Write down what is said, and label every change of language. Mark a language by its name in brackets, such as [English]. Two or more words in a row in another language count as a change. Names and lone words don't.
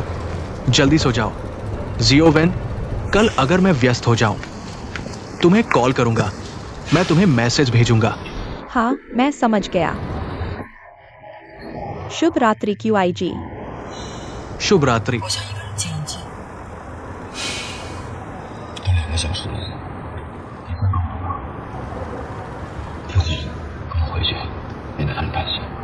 [Hindi] जल्दी सो जाओ। जियोवेन, कल अगर मैं व्यस्त हो जाऊं, तुम्हें कॉल करूंगा। मैं तुम्हें मैसेज भेजूंगा। हाँ, मैं समझ गया। शुभ रात्रि QIG। शुभ रात्रि। [Chinese] 好像一个人进进。都2个小时了，你快够了吧？自己跟我回去，免得他们担心。